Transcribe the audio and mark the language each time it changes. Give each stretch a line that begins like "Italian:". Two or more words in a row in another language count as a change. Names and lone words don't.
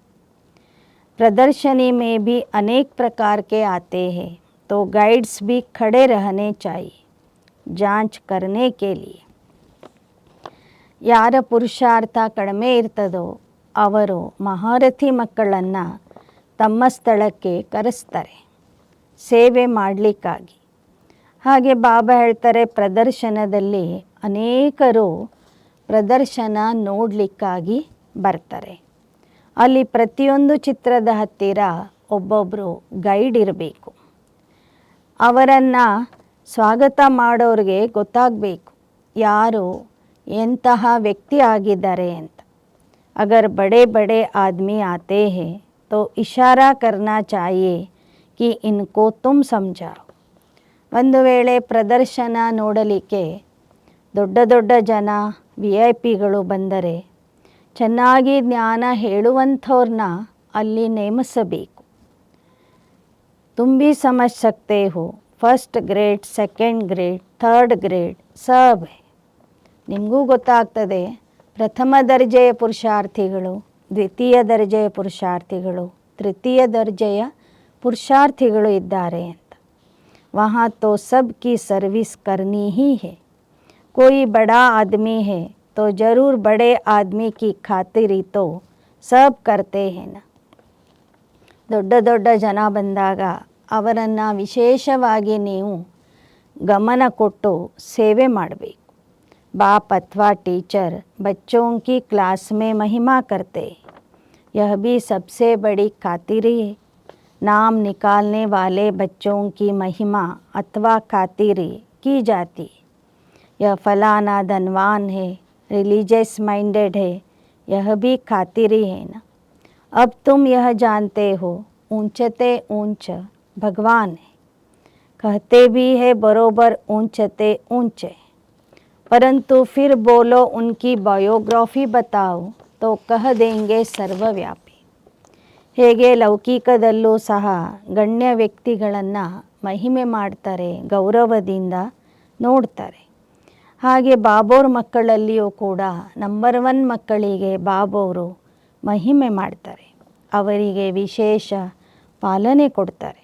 Hindi: प्रदर्शनी में भी अनेक प्रकार के आते हैं, तो गाइड्स भी खड़े रहने चाहिए जांच करने के लिए.
Kannada: ಯಾರ ಪುರುಷಾರ್ಥ ಕಡಿಮೆ ಇರ್ತದೋ ಅವರು ಮಹಾರಥಿ ಮಕ್ಕಳನ್ನು ತಮ್ಮ ಸ್ಥಳಕ್ಕೆ ಕರೆಸ್ತಾರೆ ಸೇವೆ ಮಾಡಲಿಕ್ಕಾಗಿ. ಹಾಗೆ ಬಾಬಾ ಹೇಳ್ತಾರೆ, ಪ್ರದರ್ಶನದಲ್ಲಿ ಅನೇಕರು ಪ್ರದರ್ಶನ ನೋಡಲಿಕ್ಕಾಗಿ ಬರ್ತಾರೆ. ಅಲ್ಲಿ ಪ್ರತಿಯೊಂದು ಚಿತ್ರದ ಹತ್ತಿರ ಒಬ್ಬೊಬ್ಬರು ಗೈಡ್ ಇರಬೇಕು. ಅವರನ್ನು ಸ್ವಾಗತ ಮಾಡೋರಿಗೆ ಗೊತ್ತಾಗಬೇಕು ಯಾರು ಎಂತಹ ವ್ಯಕ್ತಿ ಆಗಿದ್ದಾರೆ ಅಂತ.
Hindi: अगर बड़े बड़े आदमी आते हैं तो इशारा करना चाहिए कि इनको तुम समझाओ.
Kannada: ಒಂದು ವೇಳೆ ಪ್ರದರ್ಶನ ನೋಡಲಿಕ್ಕೆ ದೊಡ್ಡ ದೊಡ್ಡ ಜನ VIP ಗಳು ಬಂದರೆ ಚೆನ್ನಾಗಿ ಜ್ಞಾನ ಹೇಳುವಂಥವ್ರನ್ನ ಅಲ್ಲಿ ನೇಮಿಸಬೇಕು.
Hindi: तुम भी समझ सकते हो,
English: first grade, second grade, third grade
Hindi: सब है.
Kannada: ನಿಮಗೂ ಗೊತ್ತಾಗ್ತದೆ ಪ್ರಥಮ ದರ್ಜೆಯ ಪುರುಷಾರ್ಥಿಗಳು, ದ್ವಿತೀಯ ದರ್ಜೆಯ ಪುರುಷಾರ್ಥಿಗಳು, ತೃತೀಯ ದರ್ಜೆಯ ಪುರುಷಾರ್ಥಿಗಳು ಇದ್ದಾರೆ ಅಂತ.
Hindi: वहाँ तो सबकी सर्विस करनी ही है. कोई बड़ा आदमी है तो ज़रूर बड़े आदमी की खातिरी तो सब करते हैं ना.
Kannada: ದೊಡ್ಡ ದೊಡ್ಡ ಜನ ಬಂದಾಗ ಅವರನ್ನು ವಿಶೇಷವಾಗಿ ನೀವು ಗಮನ ಕೊಟ್ಟು ಸೇವೆ ಮಾಡಬೇಕು.
Hindi: बाप अथवा टीचर बच्चों की क्लास में महिमा करते, यह भी सबसे बड़ी खातिरी है. नाम निकालने वाले बच्चों की महिमा अथवा खातिरी की जाती. यह फलाना धनवान है,
English: religious minded
Hindi: है, यह भी खातिरी है ना. अब तुम यह जानते हो ऊंचते ऊंच भगवान है. कहते भी है बरोबर ऊंचते ऊंचे, परंतु फिर बोलो उनकी बायोग्राफी बताओ तो कह देंगे सर्वव्यापी.
Kannada: ಹೇಗೆ ಲೌಕಿಕದಲ್ಲೂ ಸಹ ಗಣ್ಯ ವ್ಯಕ್ತಿಗಳನ್ನು ಮಹಿಮೆ ಮಾಡ್ತಾರೆ, ಗೌರವದಿಂದ ನೋಡ್ತಾರೆ. ಹಾಗೆ ಬಾಬೋರ್ ಮಕ್ಕಳಲ್ಲಿಯೂ ಕೂಡ ನಂಬರ್ 1 ಮಕ್ಕಳಿಗೆ ಬಾಬೋರು ಮಹಿಮೆ ಮಾಡ್ತಾರೆ, ಅವರಿಗೆ ವಿಶೇಷ ಪಾಲನೆ ಕೊಡ್ತಾರೆ.